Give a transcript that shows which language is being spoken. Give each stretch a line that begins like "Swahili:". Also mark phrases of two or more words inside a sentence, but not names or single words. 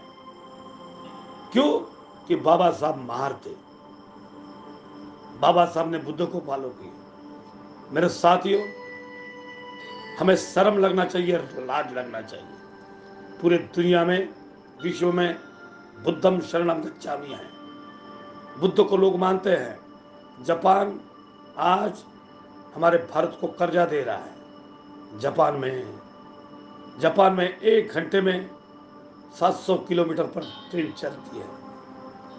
Hindi: क्यों? कि बाबा साहब महार थे। बाबा साहब ने बुद्ध को फॉलो किया। मेरे साथियों, हमें शर्म लगना चाहिए, लाज लगना चाहिए। पूरे दुनिया में, विश्व में
Pali: बुद्धम शरणम गच्छामि
Hindi: है। बुद्ध को लोग मानते हैं। जापान आज हमारे भारत को कर्जा दे रहा है। जापान में 1 घंटे में 700 किलोमीटर पर ट्रेन चलती है।